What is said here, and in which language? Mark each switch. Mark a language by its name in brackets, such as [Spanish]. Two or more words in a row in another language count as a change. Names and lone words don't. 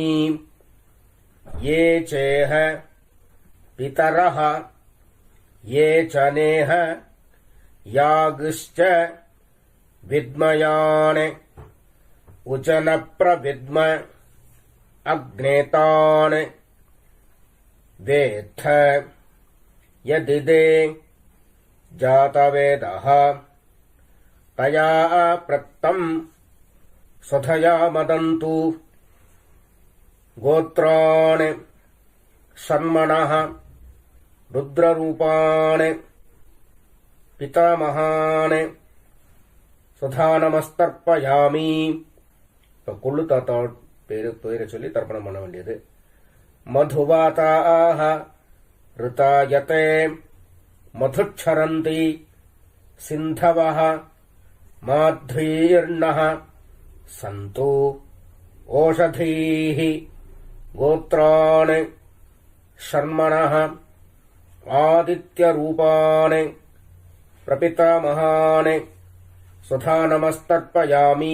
[Sanskrit] ये चेह पितरः ये च नेह यागश्च विद्मयान् उचन प्रविद्म अग्नेतान् वेत्थ यदिदे जातवेदः तया प्रत्तं स्वधया मदन्तु। गोत्रान् शर्मणः रुद्ररूपान् पितामहान् स्वधा नमस्तर्पयामि. [Tamil] இப்போ கொள்ளு தாத்தா பேரை சொல்லி தர்ப்பணம் பண்ண வேண்டியது. [Sanskrit] மதுவாதாக ऋतायते मधुच्छरन्ति सिन्धवः माध्वीर्णः सन्तु ओषधीः गोत्राणि शर्मणः आदित्यरूपाणि प्रपितामहानि स्वधा नमस्तर्पयामि.